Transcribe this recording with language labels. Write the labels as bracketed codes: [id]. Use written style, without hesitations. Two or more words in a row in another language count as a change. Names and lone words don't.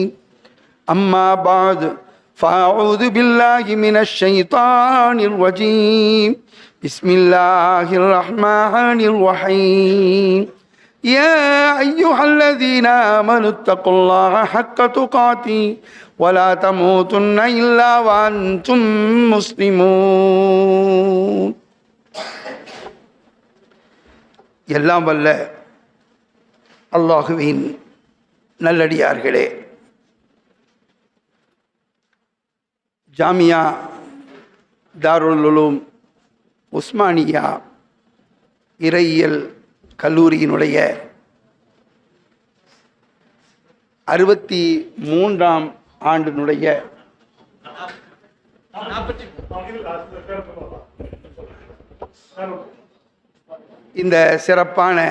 [ar] أما بعد فأعوذ بالله من الشيطان الرجيم بسم الله الرحمن الرحيم. يا أيها الذين آمنوا اتقوا الله حق تقاته ولا تموتن إلا وأنتم مسلمون. [ta] எல்லாம் வல்ல அல்லாஹுவின் நல்லடியார்களே, ஜாமியா தாருல் உலூம் உஸ்மானியா இறையியல் கல்லூரியினுடைய 63ஆம் ஆண்டினுடைய இந்த சிறப்பான